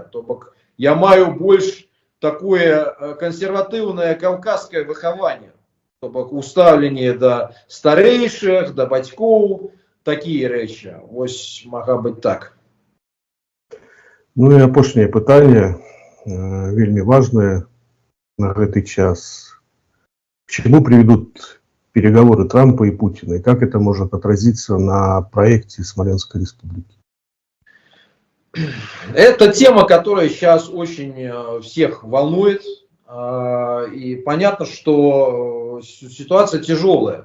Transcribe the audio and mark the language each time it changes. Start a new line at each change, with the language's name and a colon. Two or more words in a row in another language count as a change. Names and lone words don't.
Belarusian: То бок я маю больш такое консерватыўнае каўказскае выхаванне. То бок устаўленне да старэйшых, да бацькоў, такія рэчы. Вось мага быць так. Ну і апошняе пытанне, вельмі важнае на гэты час.
Russian: К чему приведут переговоры Трампа и Путина, и как это может отразиться на проекте Смоленской республики? Это тема, которая сейчас очень всех волнует. И понятно, что ситуация тяжелая.